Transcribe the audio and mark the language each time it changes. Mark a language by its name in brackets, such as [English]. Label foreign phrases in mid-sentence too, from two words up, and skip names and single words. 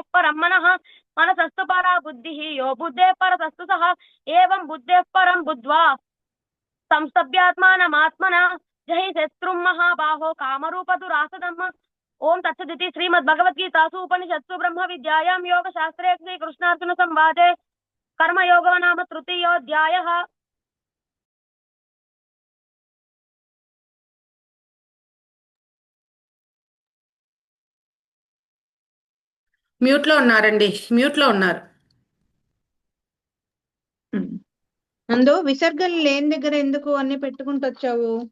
[Sanskrit] परं मनः मनसस्तु परा बुद्धिः यो बुद्धेः परतस्तु सः एवं बुद्धेः परं बुद्ध्वा संस्तभ्यात्मानमात्मना जहि शत्रुं महाबाहो कामरूपदुरासदम् ओम तत्सदिति श्रीमद्भगवद्गीतासु उपनिषत्सु ब्रह्म विद्यायां योगशास्त्रे श्रीकृष्णार्जुन संवादे कर्मयोगो नाम तृतीयोऽध्यायः। [Telugu] మ్యూట్ లో ఉన్నారండి, మ్యూట్ లో ఉన్నారు. అందు విసర్గలు లేని దగ్గర ఎందుకు అన్ని పెట్టుకుంటూ వచ్చావు?